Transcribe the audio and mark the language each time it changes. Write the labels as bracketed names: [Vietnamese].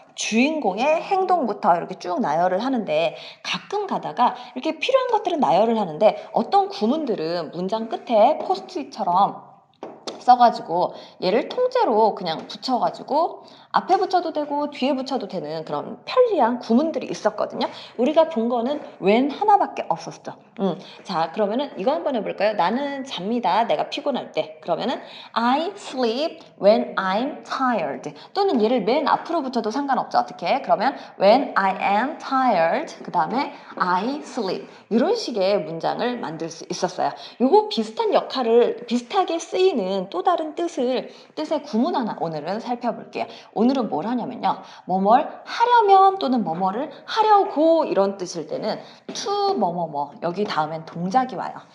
[Korean] 주인공의 행동부터 이렇게 쭉 나열을 하는데 가끔 가다가 이렇게 필요한 것들은 나열을 하는데 어떤 구문들은 문장 끝에 포스트잇처럼 써가지고 얘를 통째로 그냥 붙여가지고 앞에 붙여도 되고 뒤에 붙여도 되는 그런 편리한 구문들이 있었거든요. 우리가 본 거는 when 하나밖에 없었죠. 자, 그러면은 이거 한번 해볼까요? 나는 잡니다. 내가 피곤할 때. 그러면은 [English] I sleep when I'm tired. [Korean] 또는 얘를 맨 앞으로 붙여도 상관없죠. 어떻게? 그러면 [English] when I am tired. [Korean] 그 다음에 [English] I sleep. [Korean] 이런 식의 문장을 만들 수 있었어요. 요거 비슷한 역할을 비슷하게 쓰이는 또 다른 뜻의 구문 하나 오늘은 살펴볼게요. 오늘은 뭘 하냐면요. 뭐뭘 하려면 또는 뭐뭐를 하려고 이런 뜻일 때는 to 뭐뭐뭐 여기 다음엔 동작이 와요.